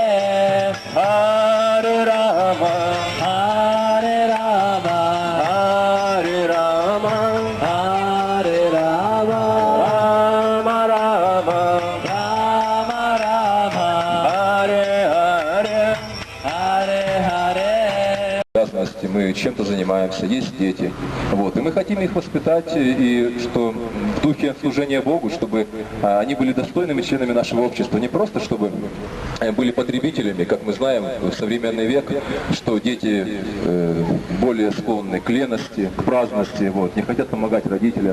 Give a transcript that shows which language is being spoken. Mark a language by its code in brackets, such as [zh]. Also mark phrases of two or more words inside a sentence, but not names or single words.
[sa] Hare Rama, Hare Rama, Hare Rama, Hare Rama, Rama Rama, Rama Rama, Hare Hare. Hare Hare. [ru] В частности, мы мы чем-то занимаемся, есть дети. Вот. И мы хотим их воспитать, и что в духе служения Богу, чтобы они были достойными членами нашего общества. Не просто, чтобы были потребителями, как мы знаем в современный век, что дети более склонны к лености, к праздности, вот, не хотят помогать родителям.